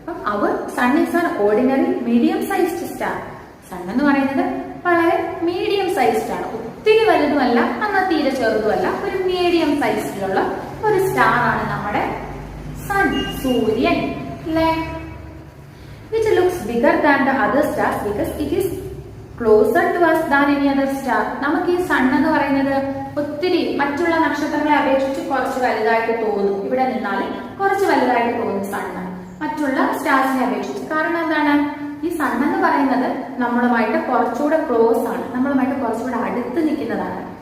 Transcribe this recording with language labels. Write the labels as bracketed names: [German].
[Malayalam] അപ്പം [English] Sun is an ordinary medium sized star. [Malayalam] Sun എന്ന് പറയുന്നത് വളരെ മീഡിയം സൈസ്ഡ് ആണ്, ഒത്തിരി വലുതുമല്ല എന്നാൽ തീരെ ചെറുതുമല്ല, ഒരു മീഡിയം സൈസിലുള്ള ഒരു സ്റ്റാർ ആണ് നമ്മുടെ സൺ, സൂര്യൻ അല്ലേ. [English] which looks bigger than the other stars because it is closer to us than any other star. [Malayalam] നമുക്ക് ഈ സൺ എന്ന് പറയുന്നത് ഒത്തിരി മറ്റുള്ള നക്ഷത്രങ്ങളെ അപേക്ഷിച്ച് കുറച്ച് വലുതായിട്ട് തോന്നും. ഇവിടെ നിന്നാൽ കുറച്ച് വലുതായിട്ട് തോന്നും സണ്ണ് മറ്റുള്ള സ്റ്റാർസിനെ അപേക്ഷിച്ച്. കാരണം എന്താണ്? ഈ സൺ എന്ന് പറയുന്നത് നമ്മളുമായിട്ട് കുറച്ചുകൂടെ ക്ലോസ് ആണ്, നമ്മളുമായിട്ട് കുറച്ചുകൂടെ അടുത്ത് നിൽക്കുന്നതാണ്.